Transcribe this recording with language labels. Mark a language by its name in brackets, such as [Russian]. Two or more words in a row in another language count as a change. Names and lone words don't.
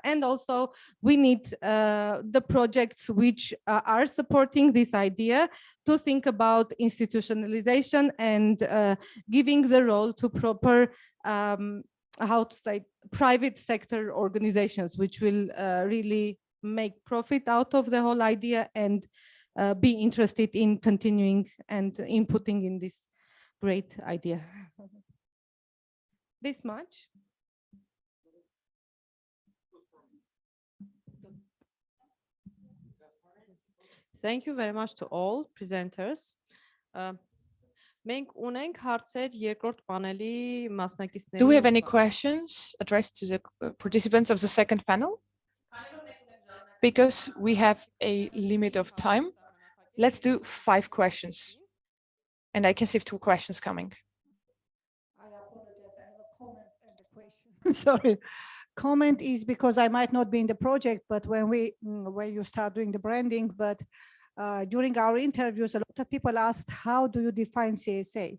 [English] And also we need the projects which are supporting this idea to think about institutionalization and giving the role to proper, how to say, private sector organizations, which will really make profit out of the whole idea and be interested in continuing and inputting in this great idea. This much. Thank you very much to all presenters. [Armenian] Մենք ունենք հարցեր երկրորդ պանելի մասնակիցների։ [English] Do we have any questions addressed to the participants of the second panel? Because we have a limit of time, let's do 5 questions. And I can see 2 questions coming. Sorry, comment is because I might not be in the project, but when you start doing the branding, but during our interviews, a lot of people asked, how do you define CSA?